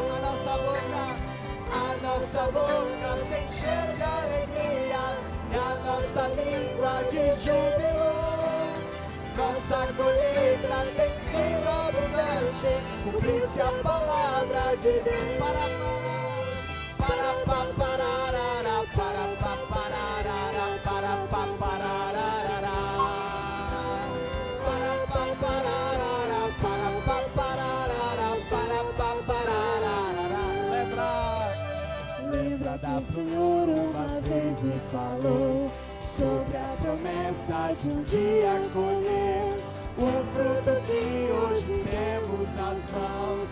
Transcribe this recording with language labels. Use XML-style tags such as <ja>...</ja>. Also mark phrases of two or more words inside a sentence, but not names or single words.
<pt>A nossa boca se encheu de alegria e a nossa língua de júbilo. Nossa colheita tem sido abundante, cumpriu-se a palavra de Deus. Para pa pararara, para pa pararara, para pa pararara. Lembra que o Senhor uma vez nos falou sobre a promessa de um dia colher o fruto que hoje temos nas mãos.</pt>